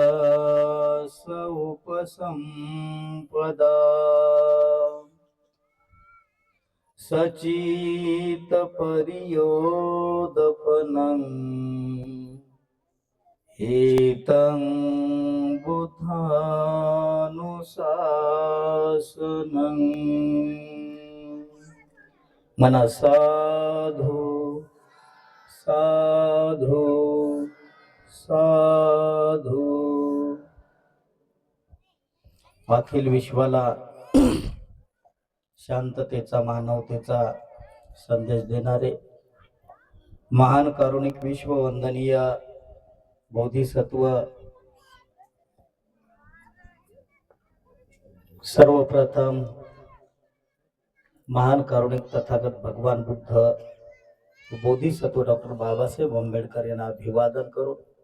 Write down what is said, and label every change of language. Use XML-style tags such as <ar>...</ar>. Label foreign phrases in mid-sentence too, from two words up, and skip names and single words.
<pi>उपसंपदा सचित परियोदपनं एतं बुद्धानुशासनं मना साधु साधु साधु.</pi> <mr>अखिल विश्वाला शांततेचा मानवतेचा संदेश देणारे महान कारुणिक विश्ववंदनीय बोधिसत्व सर्वप्रथम महान कारुणिक तथागत भगवान बुद्ध बोधिसत्व डॉक्टर बाबासाहेब आंबेडकर यांना अभिवादन करून</mr>